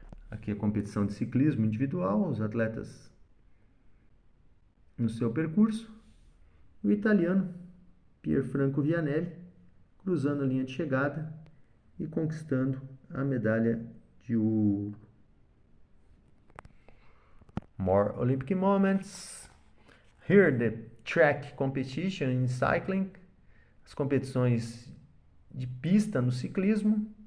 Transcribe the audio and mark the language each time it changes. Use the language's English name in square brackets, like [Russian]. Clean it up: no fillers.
[Portuguese] Aqui a competição de ciclismo individual, os atletas no seu percurso. O italiano Pierfranco Vianelli cruzando a linha de chegada e conquistando a medalha de ouro. [English] More Olympic moments. Here the track competition in cycling. [Portuguese] As competições de pista no ciclismo.